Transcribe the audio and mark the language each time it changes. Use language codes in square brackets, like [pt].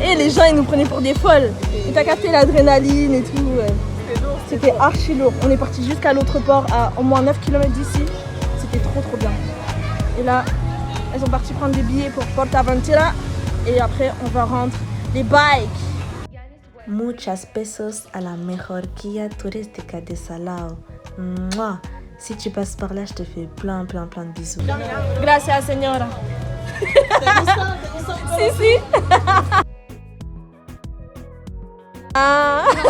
[fr] Et les gens ils nous prenaient pour des folles. Et t'as capté l'adrénaline et tout. C'était archi lourd. On est parti jusqu'à l'autre port à au moins 9 km d'ici. C'était trop bien. Et là, elles sont parties prendre des billets pour Portaventura. Et après, on va rendre les bikes. [es] Muchas besos a la mejor guía turística de Salao. Mouah. [fr] Si tu passes par là, je te fais plein de bisous. [es] Gracias, señora. Si. Ah.